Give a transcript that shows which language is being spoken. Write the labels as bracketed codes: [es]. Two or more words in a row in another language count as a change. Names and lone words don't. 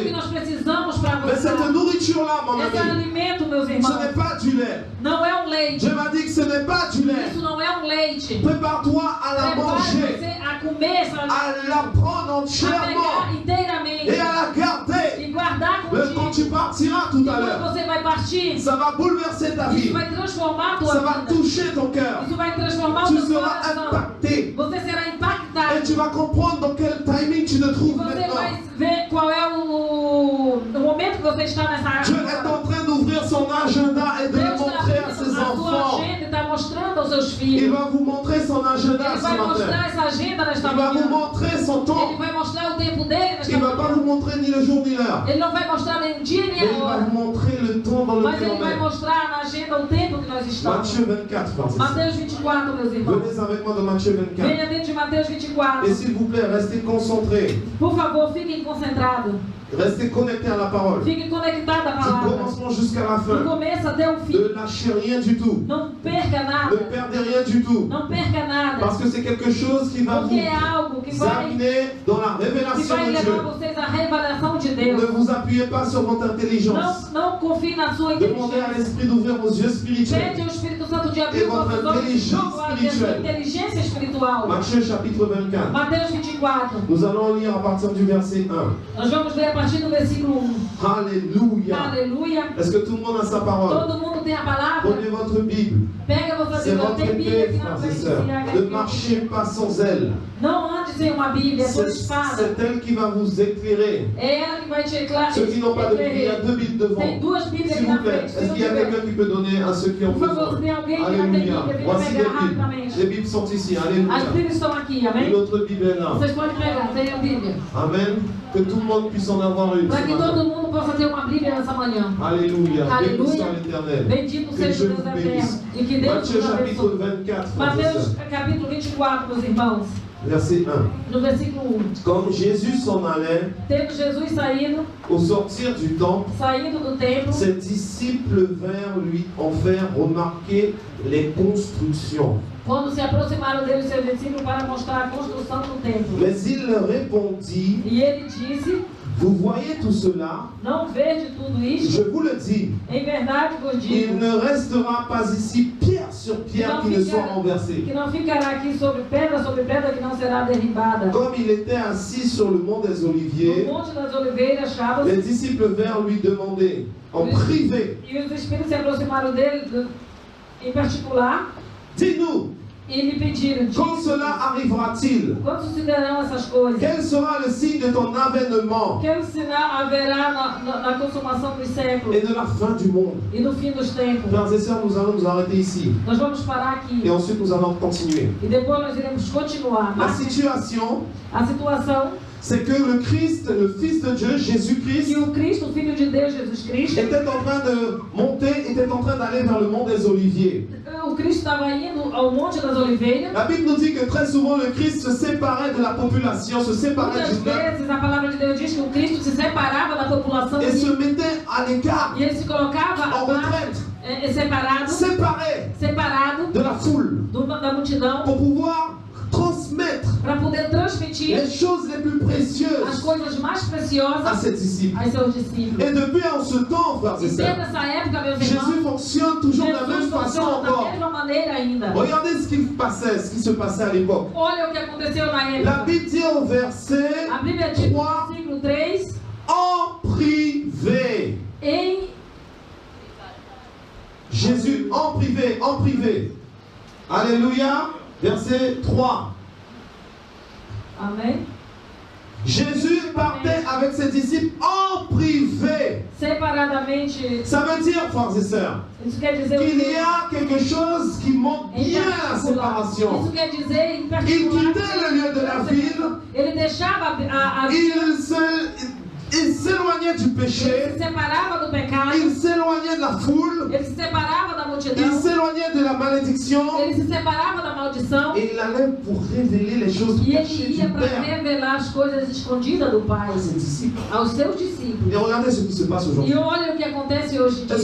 [fr] avancer. [pt] nós precisamos para [fr] Mais cette [pt] avançar. [fr] nourriture-là, mon [pt] Esse [fr] ami, [pt] alimento, meus [fr] ce [pt] irmãos, [fr] n'est pas du lait. [pt] não é um leite. [fr] Dieu m'a dit que ce n'est pas du lait. [pt] Isso não é um leite. [fr] Prépare-toi à la [pt] Prepare [fr] manger, [pt] você a comer essa [fr] à la prendre [pt] a [fr] entièrement [pt] pegar inteiramente [fr] et à la garder. [pt] e guardar [fr] Mais quand [pt] contigo. [fr] tu partiras tout [pt] E [fr] à [pt] quando [fr] l'heure, [pt] você vai partir, [fr] ça va bouleverser ta vie. [pt] isso vai transformar a tua [fr] Ça va [pt] vida. [fr] toucher ton cœur. [pt] Isso vai transformar o [fr] Tu [pt] teu [fr] seras [pt] coração. [fr] impacté. [pt] Você será [fr] Et [pt] impactado. [fr] tu vas comprendre dans quel timing tu te [pt] E [fr] trouves [pt] você [fr] maintenant. [pt] vai ver qual é o momento que você está nessa [fr] Dieu est [pt] área. [fr] en train d'ouvrir son agenda et de le [pt] Deus [fr] montrer à [pt] está [fr] ses [pt] abrindo a sua [fr] enfants. [pt] agenda e está mostrando aos seus [fr] Il [pt] filhos. [fr] va vous montrer son agenda [pt] Ele [fr] ce [pt] vai [fr] matin. [pt] mostrar essa agenda nesta [fr] Il va vous [pt] manhã. [fr] montrer son [pt] Ele [fr] temps. [pt] vai mostrar o tempo dele nesta [fr] Il ne va pas [pt] manhã. [fr] vous montrer ni le jour ni l'heure. [pt] Ele não vai mostrar nem o dia nem [fr] Mais [pt] a [fr] il va [pt] hora. [fr] vous montrer le temps dans [pt] Mas [fr] lequel [pt] ele [fr] on [pt] vai [fr] est. [pt] mostrar na agenda o tempo que nós estamos. [fr] Matthieu 24, frères et sœurs. [pt] Mateus 24, meus irmãos. [fr] Venez avec moi dans Matthieu 24. [pt] Venha dentro de Mateus 24. [fr] Et s'il vous plaît, restez concentrés. [pt] Por favor, fiquem concentrados. [fr] Restez connectés à la parole. [pt] Fiquem conectados à [fr] Du [pt] palavra. [fr] commencement jusqu'à la [pt] Do [fr] fin. [pt] começo até o fim. [fr] Ne lâchez rien du tout. [pt] Não perca [fr] Ne [pt] nada. [fr] perdez rien du tout. [pt] Não perca nada. [fr] Parce que c'est quelque chose qui va [pt] Porque é algo que [fr] vous [pt] vai [fr] amener dans la révélation [pt] levar [fr] de Dieu. [pt] vocês à revelação de [fr] Ne [pt] Deus. [fr] vous appuyez pas sur votre intelligence. [pt] Não confie na sua [fr] Demandez à [pt] inteligência. [fr] l'Esprit d'ouvrir vos yeux spirituels. [pt] Pede ao Espírito Santo de abrir E os vossos [fr] votre [pt] olhos [fr] intelligence [pt] para ter sua [fr] spirituelle. [pt] inteligência espiritual. [fr] Matthieu chapitre 24. [pt] Mateus 24. [fr] Nous allons lire à partir du verset 1. [pt] Nós vamos ler a partir do versículo 1. [fr] Alléluia. [pt] Aleluia. [fr] Est-ce que tout le monde a sa parole? [pt] Todo mundo tem a palavra? [fr] Prenez votre Bible. [pt] Pega a vossa [fr] C'est [pt] Bíblia. [fr] votre [pt] Tem Bíblia [fr] épée, [pt] aqui na [fr] frères et [pt] frente. [fr] sœurs. [pt] se agarre [fr] Ne [pt] aqui. [fr] marchez pas sans elle. [pt] Não ande sem uma Bíblia, é sua espada. [fr] C'est elle qui va vous éclairer. [pt] É ela que vai te [fr] Ceux qui n'ont pas de Bible, il y a deux Bibles devant. [pt] Tem duas Bíblias [fr] S'il [pt] aqui [fr] vous [pt] na [fr] plaît, [pt] frente. [fr] est-ce qu'il y a quelqu'un qui peut donner à ceux qui ont [pt] Por favor, se [fr] besoin? [pt] tem alguém que não tem [fr] Alléluia. [pt] Bíblia, venha [fr] Voici les [pt] pegar [fr] Bibles. [pt] rapidamente. [fr] Les Bibles sont ici. [pt] As [fr] Alléluia. [pt] Bíblias estão aqui, [fr] Une [pt] amém? [fr] autre Bible est là. [pt] Vocês podem pegar, tem a Bíblia. [fr] Amen. Que tout le monde puisse en avoir une. [pt] Para [fr] ce [pt] que [fr] matin. [pt] todo mundo possa ter uma Bíblia nessa manhã. [fr] Alléluia. Béni Alléluia. soit l'Éternel. [pt] Bendito [fr] Que [pt] seja [fr] Dieu [pt] o Deus [fr] vous [pt] eterno. [fr] bénisse. [pt] E que Deus [fr] Matthieu [pt] nos [fr] chapitre [pt] abençoe. [fr] 24, frères et [pt] Mateus [fr] sœurs. [pt] capítulo 24, meus irmãos. [fr] Verset 1. [pt] No versículo 1. [fr] Comme Jésus s'en allait, [pt] Tendo Jesus saído, [fr] au sortir du temple, [pt] saindo do templo, [fr] ses disciples vinrent lui en faire remarquer les constructions. [pt] quando se aproximaram dele os seus discípulos para mostrar a construção do templo. [fr] Mais il leur répondit, [pt] E ele disse, [fr] vous voyez tout cela? [pt] não vede tudo isto? [fr] Je vous le dis, [pt] Em verdade vos [fr] il [pt] digo, [fr] ne restera pas ici pierre sur pierre qui ne soit renversée. [pt] que não ficará aqui sobre pedra que não será derribada. [fr] Comme il était assis sur le mont des [pt] No [fr] Oliviers, [pt] Monte das Oliveiras, [fr] Chavos, les disciples vinrent lui demander, en privé, [pt] e os espíritos se aproximaram dele em particular [fr] dis-nous, [pt] e lhe pediram, [fr] quand [pt] diz, [fr] cela arrivera-t-il? [pt] quando sucederão essas coisas? [fr] Quel sera le signe de ton avènement [pt] Que sinal haverá na consumação dos séculos [fr] et de la fin du monde? [pt] e no fim dos tempos? [fr] Frères et sœurs, nous allons nous arrêter ici. [pt] Nós vamos parar aqui [fr] Et ensuite, nous allons continuer. [pt] e depois nós iremos continuar. [fr] La [pt] Mas [fr] situation, [pt] a situação [fr] c'est que le Christ, le Fils de Dieu, Jésus-Christ, [pt] que o Cristo, o Filho de Deus, Jesus Cristo, [fr] était en train de monter, était en train d'aller vers le mont des Oliviers. [pt] o Cristo estava indo ao Monte das Oliveiras. [fr] La Bible nous dit que très souvent le Christ se séparait de la population, se séparait [pt] Muitas [fr] du peuple [pt] vezes a palavra de Deus diz que o Cristo se separava da população [fr] et se mettait à l'écart, [pt] e ele se colocava [fr] en retraite, séparé [pt] separado [fr] de la foule [pt] da multidão [fr] pour pouvoir transmettre [pt] para poder transmitir [fr] les choses les plus [pt] as [fr] précieuses [pt] coisas mais [fr] à [pt] preciosas [fr] ses disciples. [pt] aos seus discípulos. [fr] Et depuis en ce temps, frères et [pt] E [fr] sœurs, [pt] desde essa época, meus [fr] Jésus [pt] irmãos, [fr] fonctionne toujours de la [pt] Jesus [fr] même façon [pt] funciona da [fr] encore. [pt] mesma maneira ainda. [fr] Regardez ce qui se passait à l'époque. [pt] Olha o que aconteceu na [fr] La [pt] época. [fr] Bible dit au verset [pt] A Bíblia diz no [fr] 3, [pt] versículo 3, [fr] en privé. [pt] em [fr] Jésus en privé, en privé. Alléluia. Verset 3. [pt] Amém. [fr] Jésus partait avec ses disciples en privé. [pt] separadamente. [fr] Ça veut dire, frères et sœurs, [pt] Isso quer dizer [fr] qu'il y a quelque chose qui montre bien la séparation. [pt] Isso quer dizer, em [fr] Il [pt] particular, [fr] quittait le lieu de la ville. [pt] ele deixava a [fr] Il s'éloignait du [pt] ele [fr] péché. [pt] se separava do pecado, [fr] Il s'éloignait de la foule. [pt] ele se separava da [fr] Il [pt] multidão, [fr] s'éloignait de la malédiction. [pt] ele se separava da maldição [fr] Et il allait pour révéler les choses [pt] e [fr] cachées [pt] ele ia [fr] du [pt] para [fr] Père [pt] revelar as coisas escondidas do Pai [fr] à ses disciples. [pt] aos seus discípulos. [fr] Et regardez ce qui se passe aujourd'hui. [pt] E olha o que acontece hoje em